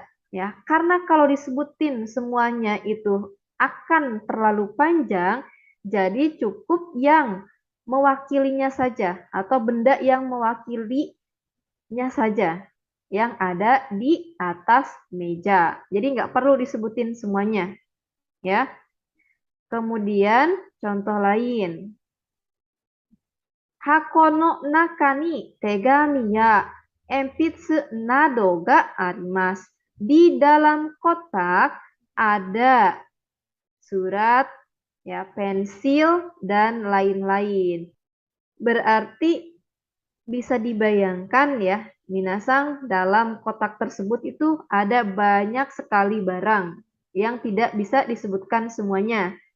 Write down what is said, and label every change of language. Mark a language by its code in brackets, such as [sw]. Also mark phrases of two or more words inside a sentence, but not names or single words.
[id] Ya, karena kalau disebutin semuanya itu akan terlalu panjang, jadi cukup yang mewakilinya saja atau benda yang mewakilinya saja yang ada di atas meja. Jadi nggak perlu disebutin semuanya. Ya. Kemudian contoh lain. [ja] 箱の中に手紙や鉛筆などがあります. [id] Di dalam kotak ada surat, ya, pensil, dan lain-lain. Berarti bisa dibayangkan ya, minasang dalam kotak tersebut itu ada banyak sekali barang yang tidak bisa disebutkan semuanya.